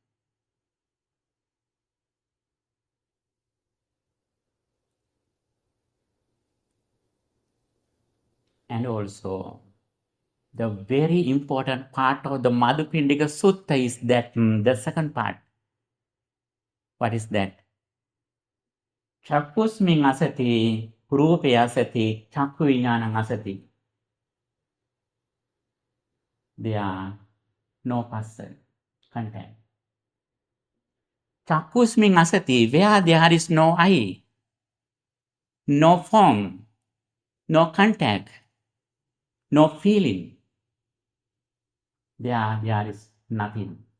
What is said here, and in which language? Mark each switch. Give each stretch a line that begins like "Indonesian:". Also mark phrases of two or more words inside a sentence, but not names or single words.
English: And also, the very important part of the Madhupindika Sutta is that the second part. What is that?
Pali: Chakkusmin asati, rupe asati, chakku vijnanam asati.
English: There are no person, content.
Pali: Chakkusmin asati,
English: where there is no eye, no form, no contact, no feeling, there is nothing.